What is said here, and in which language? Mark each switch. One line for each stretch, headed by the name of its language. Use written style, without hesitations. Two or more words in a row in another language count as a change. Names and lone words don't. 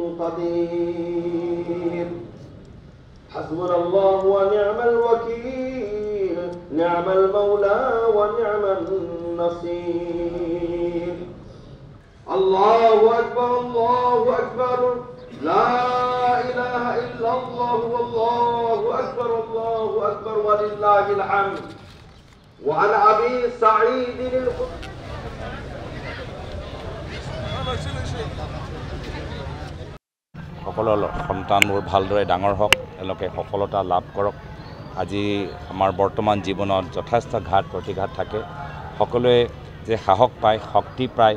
Arabic: قدير حسبنا الله ونعم الوكيل نعم المولى ونعم النصير الله أكبر لا إله إلا الله والله أكبر ولله الحمد وعن أبي سعيد
Assamese: সকলো সন্তানবোৰ ভালদৰে ডাঙৰ হওক তেওঁলোকে সফলতা লাভ কৰক আজি আমাৰ বৰ্তমান জীৱনত যথেষ্ট ঘাত প্ৰতিঘাত থাকে সকলোৱে যে সাহস পায় শক্তি পায়